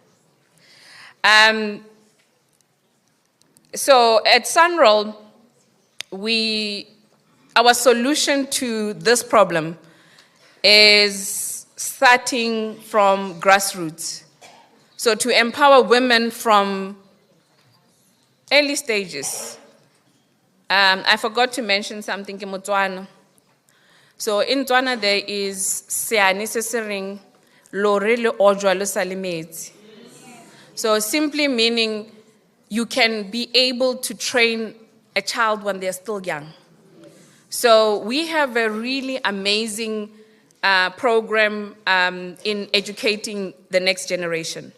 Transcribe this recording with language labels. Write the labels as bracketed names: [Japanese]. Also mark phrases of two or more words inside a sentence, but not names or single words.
[English] So at Sunroll, our solution to this problem is starting from grassroots. So to empower women from early stages. I forgot to mention something in Motswana. So in Tswana there is [Tswana] seane se se reng lore le ojwa le sa le metsi. [English] So simply meaning you can be able to train a child when they're still young. So we have a really amazing program in educating the next generation.